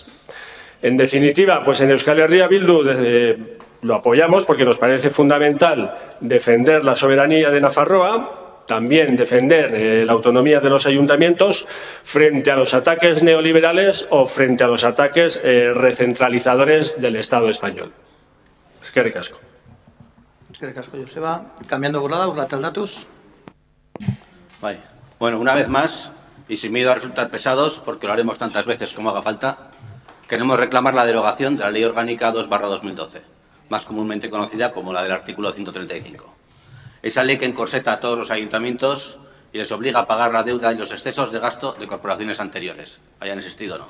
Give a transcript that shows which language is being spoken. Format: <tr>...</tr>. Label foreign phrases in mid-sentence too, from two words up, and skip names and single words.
<es>En definitiva, pues en Euskal Herria Bildu lo apoyamos porque nos parece fundamental defender la soberanía de Nafarroa, también defender la autonomía de los ayuntamientos frente a los ataques neoliberales o frente a los ataques recentralizadores del Estado español.</es> <eu>Eskerrik asko. Eskerrik asko, Joseba.</eu> <es>Cambiando Burlada, Urlataldatuz. Vale. Bueno, una vez más, y sin miedo a resultar pesados, porque lo haremos tantas veces como haga falta, queremos reclamar la derogación de la Ley Orgánica 2/2012, más comúnmente conocida como la del artículo 135. Esa ley que encorseta a todos los ayuntamientos y les obliga a pagar la deuda y los excesos de gasto de corporaciones anteriores, hayan existido o no.</es>